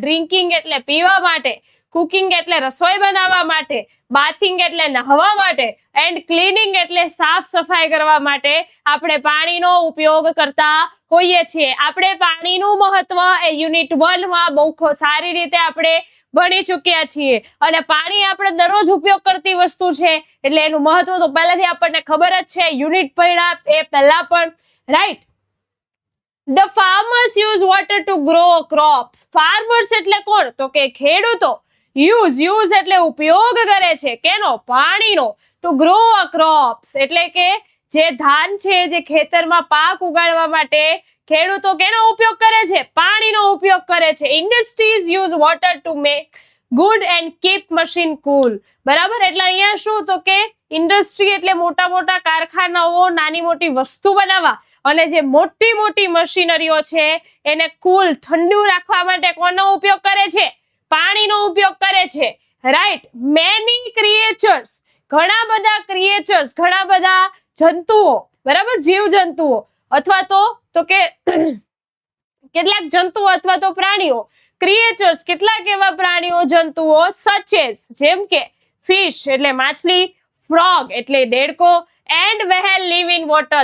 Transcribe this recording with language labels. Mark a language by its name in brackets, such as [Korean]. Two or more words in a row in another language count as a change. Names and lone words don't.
[Gujarati] ડ્રિંકિંગ એટલે પીવા માટે, કુકિંગ એટલે રસોઈ બનાવવા માટે, બાથિંગ એટલે નહાવા માટે, [English] and cleaning [Gujarati] એટલે સાફ સફાઈ કરવા માટે આપણે પાણીનો ઉપયોગ કરતા હોઈએ છીએ. આપણે પાણીનું મહત્વ એ યુનિટ 1 માં બહુ સારી રીતે આપણે ભણી ચૂક્યા છીએ અને પાણી આપણે દરરોજ ઉપયોગ કરતી વસ્તુ છે એટલે એનું મહત્વ તો પહેલાથી આપણને ખબર જ છે, યુનિટ ભણ્યા એ પહેલા પણ, રાઈટ. [English] The farmers use water to grow crops. [Gujarati] Farmers એટલે કોણ તો કે ખેડૂતો. use એટલે ઉપયોગ કરે છે, કેનો? પાણીનો. [English] To grow a crops [Gujarati] એટલે કે જે ધાન છે, જે ખેતરમાં પાક ઉગાડવા માટે ખેડૂતો કેનો ઉપયોગ કરે છે? પાણીનો ઉપયોગ કરે છે. [English] Industries use water to make good and keep machine cool. [Gujarati] બરાબર, એટલે અહીંયા શું તો કે ઇન્ડસ્ટ્રી એટલે મોટા મોટા કારખાનાઓ, નાની મોટી વસ્તુ બનાવવા, અને જે મોટી મોટી મશીનરીઓ છે એને કુલ, ઠંડુ રાખવા માટે કોનો ઉપયોગ કરે છે? પાણીનો ઉપયોગ કરે છે, રાઈટ. [English] many creatures, [Gujarati] ઘણા બધા ક્રિએચર્સ, ઘણા બધા જંતુઓ, બરાબર, જીવ જંતુઓ અથવા તો કે કેટલાક જંતુઓ અથવા તો પ્રાણીઓ, ક્રિએચર્સ કેટલાક એવા પ્રાણીઓ, જંતુઓ, સચેસ જેમ કે ફિશ એટલે માછલી, ફ્રોગ એટલે દેડકો, [English] and whale live in water.